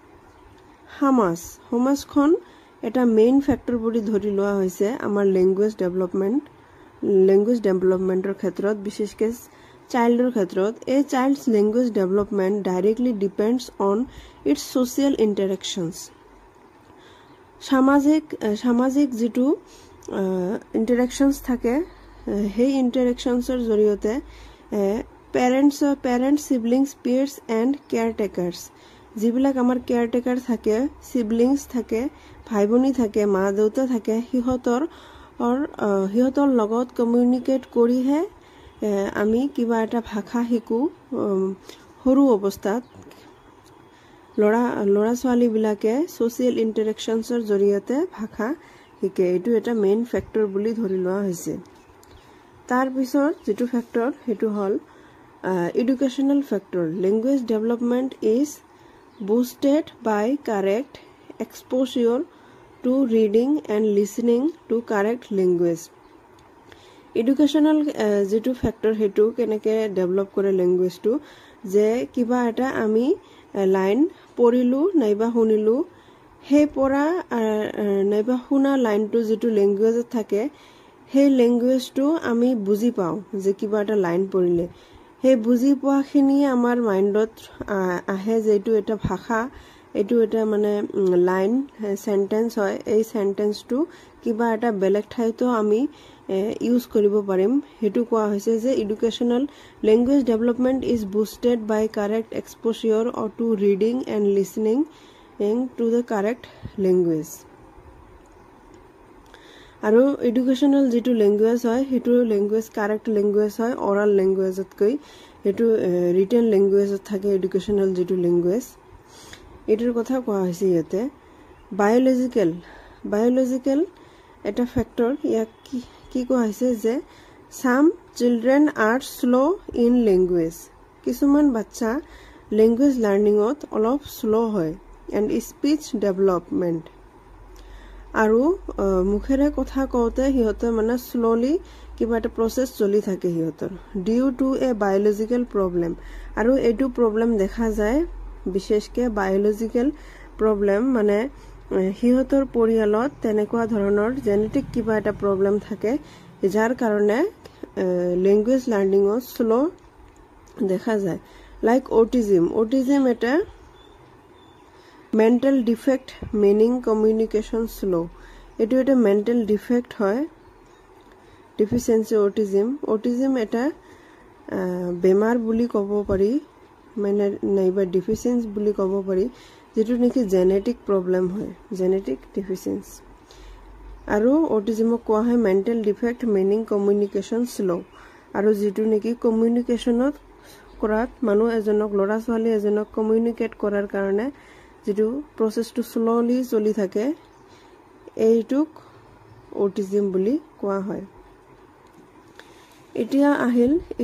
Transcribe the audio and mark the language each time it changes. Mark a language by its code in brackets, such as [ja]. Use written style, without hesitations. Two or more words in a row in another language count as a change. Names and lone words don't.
[as] সমাজখন এটা [en] main factor [as] বুলি ধৰি লোৱা হৈছে আমাৰ [en] language development [as] ক্ষেত্ৰত বিশেষকৈ চাইল্ডৰ ক্ষেত্ৰত এই [en] child's language development directly depends on its social interactions [as] সামাজিক যেটো ইন্টাৰেকশনস থাকে সেই ইন্টাৰেকশনসৰ জৰিয়তে [en] parents siblings peers and caretakers [as] যিবিলাক আমাৰ কেয়াৰটেকাৰ থাকে সিবলিংস থাকে ভাইভনী থাকে মা দেউতা থাকে হিহঁতৰ লগত কমিউনিকেট কৰিহে আমি কিবা এটা ভাষা শিকো সৰু অৱস্থাত লৰা ছোৱালী বিলাকে সোশ্যাল ইন্টাৰেকশনসৰ জৰিয়তে ভাষা শিকে এটো এটা [en] main factor [as] বুলি ধৰি লোৱা হৈছে তাৰ পিছত যেটো ফ্যাক্টৰ হেতু হল [en] educational factor language development is boosted by correct exposure to reading and listening to correct language educational [as] যেটো ফ্যাক্টৰ হেতু কেনেকে ডেভেলপ কৰে [en] language to [as] যে কিবা এটা আমি লাইন পঢ়িলো নাইবা শুনিলো হে পঢ়া নাইবা শুনা লাইনটো যেটো ল্যাঙ্গুৱেজত থাকে হে ল্যাঙ্গুৱেজটো আমি বুজি পাও যে কিবা এটা লাইন পঢ়িলে হে বুজি পোৱাখিনি আমাৰ মাইন্ডত আহে যেটো এটা ভাষা এটো এটা মানে [en] line sentence [as] হয় এই সেন্টেন্সটো কিবা এটা বেলেগ ঠাইতো আমি ইউজ কৰিব পাৰিম হেতু কোৱা হৈছে যে [en] educational language development is boosted by correct exposure to reading and listening to the correct language [as] আৰু এডুকেশনাল যেটো ল্যাঙ্গুৱেজ হয় হেতু ল্যাঙ্গুৱেজ [en] correct language [as] হয় [en] oral language [as] হেতু [en] written language [as] থাকে এডুকেশনাল যেটো ল্যাঙ্গুৱেজ এটোৰ কথা কোৱা হৈছে ইয়াতে বায়োলজিক্যাল এটা ফ্যাক্টৰ ইয়াক কি কোৱা হৈছে যে [en] some children are slow in language [as] কিছুমান বাচ্চা [en] language learning [as] অলপ স্লো হয় [en] and speech development [as] আৰু মুখেৰে কথা কওঁতে হিহঁতে মানে স্লোলি কিবা এটা প্ৰসেস চলি থাকে হিহঁতৰ [en] due to a biological problem [as] আৰু এটো প্ৰবলেম দেখা যায় বিশেষকৈ [en] biological problem [as] মানে হিহঁতৰ পৰিয়ালত তেনেকুৱা ধৰণৰ জেনেটিক কিবা এটা প্ৰবলেম থাকে যাৰ কাৰণে [en] language learning [as] স্লো দেখা যায় [en] like autism [as] এটা [en] mental defect meaning communication slow [as] এটো এটা [en] mental defect [as] হয় [en] deficiency autism [as] এটা বেমাৰ বুলি ক'ব পাৰি মানে নাইবা deficiency বুলি ক'ব পাৰি যেটো নেকি [en] genetic problem [as] হয় [en] genetic deficiency [as] আৰু autism কোৱা হয় [en] mental defect meaning communication slow [as] আৰু যেটো নেকি কমিউনিকেশনত কৰাত মানুহ এজনক লৰা ছোৱালী এজনক কমিউনিকেট কৰাৰ কাৰণে যেটো প্ৰসেসটো স্লোলি চলি থাকে এইটুক অটিজম বুলি কোৱা হয় এতিয়া আহিল